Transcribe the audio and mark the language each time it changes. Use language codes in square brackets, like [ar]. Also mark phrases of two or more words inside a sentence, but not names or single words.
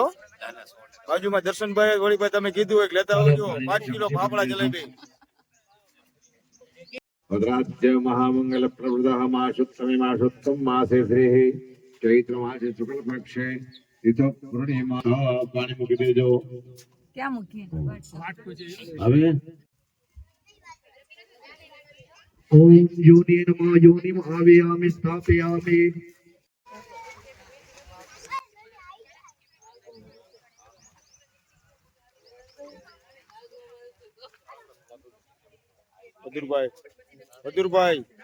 [gu] બાજુમાં દર્શનભાઈ વળીભાઈ તમે કીધું હોય લેતા આવજો 5 કિલો ફાફડા જલેબી. [sa] ભદ્રાદ્ય મહામંગલ પ્રવૃદ્ધ માસુત્તમે માસુત્તમ માસે શ્રી ચૈત્ર માસે શુક્લ પક્ષે તિથો પૂર્ણિમા. [gu] પાણી મૂકી દેજો. ક્યાં મૂકીએ? હવે [sa] ओम योनि नमः योनि आव्यामि स्थापयामि [gu] બદુરભાઈ